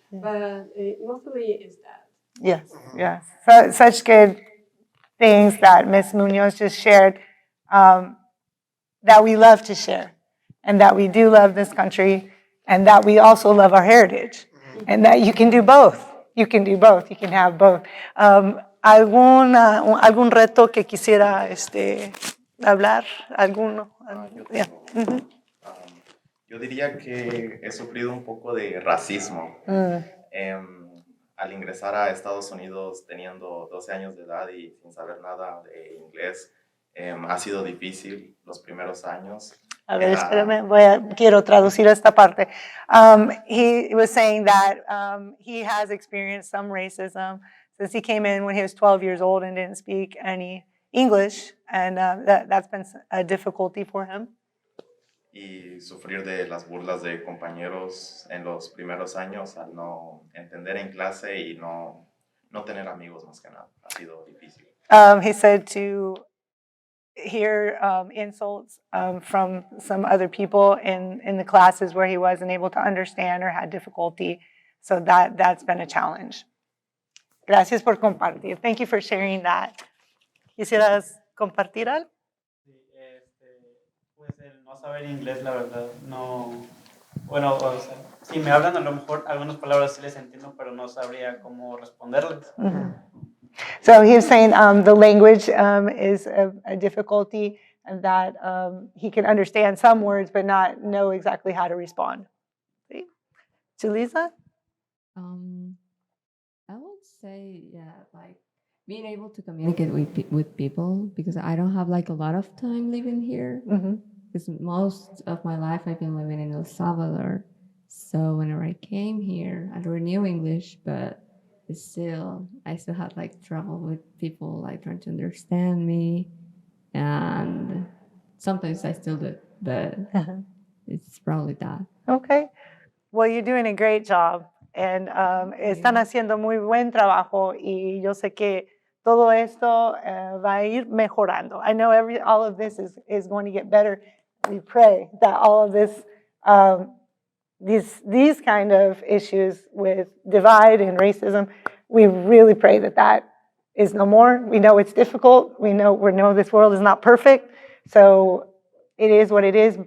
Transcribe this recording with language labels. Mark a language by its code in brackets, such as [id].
[en] But mostly is that. Yes. So, such good things that Ms. Munoz just shared, that we love to share, and that we do love this country, and that we also love our heritage, and that you can do both. You can have both. [es] ¿Algún reto que quisiera hablar alguno? Yo [en] Yeah. [es] tengo. Yo diría que he sufrido un poco de racismo. Al ingresar a Estados Unidos teniendo 12 años de edad y sin saber nada de inglés, ha sido difícil los primeros años. A ver, espérame, quiero traducir esta parte. [en] He was saying that he has experienced some racism since he came in when he was 12 years old and didn't speak any English, and that's been a difficulty for him. [es] Y sufrir de las burlas de compañeros en los primeros años al no entender en clase y no tener amigos más que nada. Ha sido difícil. [en] He said to hear insults from some other people in the classes where he wasn't able to understand or had difficulty. So that's been a challenge. [es] Gracias por compartir. [en] Thank you for sharing that. [es] ¿Quisieras compartir algo? Pues el no saber inglés, la verdad, no. Bueno, o sea, si me hablan, a lo mejor algunas palabras sí les entiendo, pero no sabría cómo responderles. [en] So he was saying the language is a difficulty, and that he can understand some words but not know exactly how to respond. See? Julissa? I would say, yeah, like being able to communicate with people, because I don't have like a lot of time living here. Because most of my life I've been living in El Salvador. So whenever I came here, I already knew English, but I still had like trouble with people like trying to understand me, and sometimes I still do, but it's probably that. Okay. Well, you're doing a great job, and [es] están haciendo muy buen trabajo, y yo sé que todo esto va a ir mejorando. [en] I know all of this is going to get better. We pray that all of this, these kind of issues with divide and racism, we really pray that is no more. We know it's difficult. We know this world is not perfect, so it is what it is.